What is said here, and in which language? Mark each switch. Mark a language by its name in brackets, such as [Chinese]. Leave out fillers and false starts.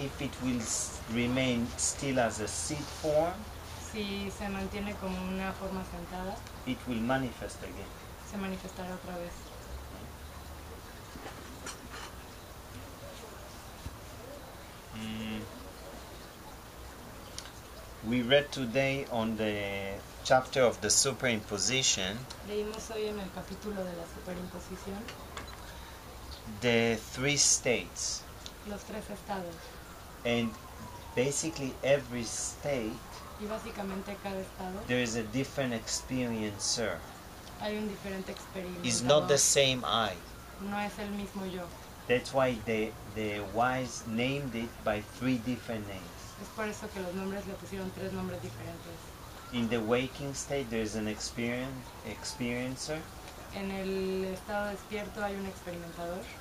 [English] if it will remain still as a seed form, [Spanish] si se mantiene como una forma sentada, [English] it will manifest again. [Spanish] se manifestará otra vez. [English] We read today on the chapter of the superimposition [Spanish] Leímos hoy en el capítulo de la superimposición [English] the three states, [Spanish] los tres estados. [English] and basically every state [Spanish] Y básicamente cada estado [English] there is a different experiencer. [Spanish] hay un diferente experimentador. [English] It's not the same I. [Spanish] No es el mismo yo. [English] That's why the wise named it by three different names. [Spanish] Es por eso que los nombres le pusieron tres nombres diferentes. [English] In the waking state there is an experiencer, [Spanish] En el estado despierto hay un experimentador.